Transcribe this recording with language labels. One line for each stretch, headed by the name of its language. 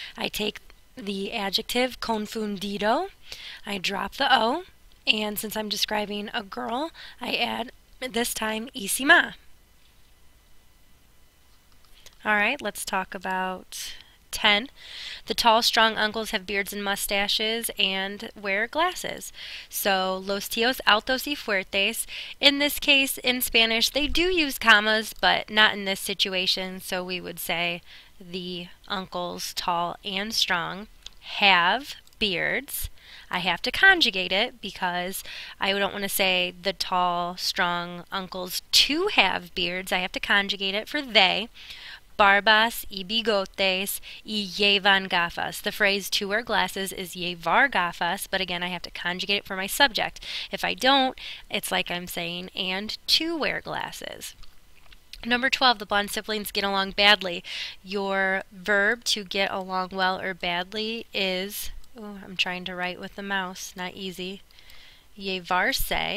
English: I take the adjective confundido, I drop the O, and since I'm describing a girl, I add, this time, hicima. All right, let's talk about 10. The tall, strong uncles have beards and mustaches and wear glasses.
Spanish: So, los tíos altos y fuertes.
English: In this case, in Spanish, they do use commas, but not in this situation. So we would say the uncles, tall and strong, have beards. I have to conjugate it because I don't want to say the tall, strong uncles to have beards. I have to conjugate it for they.
Spanish: Barbas y bigotes y llevan gafas.
English: The phrase to wear glasses is
Spanish: llevar gafas,
English: but again I have to conjugate it for my subject. If I don't, it's like I'm saying and to wear glasses. Number 12, the blonde siblings get along badly. Your verb to get along well or badly is, I'm trying to write with the mouse, not easy, llevarse.